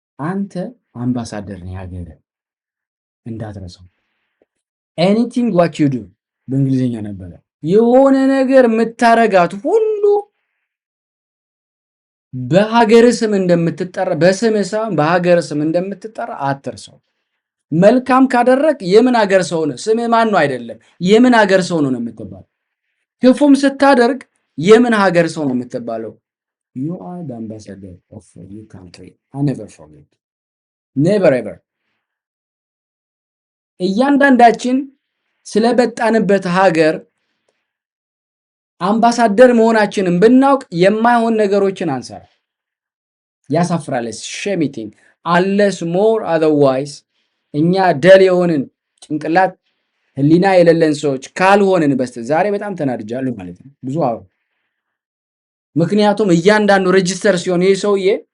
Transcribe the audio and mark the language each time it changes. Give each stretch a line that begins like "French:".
Amharic: አንተ አምባሳደር ነህ ሀገር እንዳትረሳው።
English: ኤኒቲንግ ዋት ዩ ዱ
Amharic: በእንግሊዝኛ ነበረ። የሆነ ነገር የምታረጋት ሁሉ በሀገር ስም እንደምትጠራ በስም ሳይሆን በሀገር ስም እንደምትጠራ አትርሰው። መልካም ካደረግ የምን ሀገር ሰው ነው? ስምህ ማን ነው አይደለም፣ የምን ሀገር ሰው ነው የምትባለው። ክፉም ስታደርግ የምን ሀገር ሰው ነው የምትባለው?
English: you are the ambassador of your country. I never forget. Never ever.
Amharic: እያንዳንዳችን ስለበጣንበት ሀገር አምባሳደር መሆናችንን ብናውቅ የማይሆን ነገሮችን አንሰራ። ያሳፍራል። ሸሚቲንግ
English: unless more otherwise
Amharic: እኛ ደል የሆንን ጭንቅላት ህሊና የሌለን ሰዎች ካልሆንን ዛሬ በጣም ተናድጃለሁ ማለት ነው። ብዙ ምክንያቱም እያንዳንዱ ሬጂስተር ሲሆን ይሄ ሰውዬ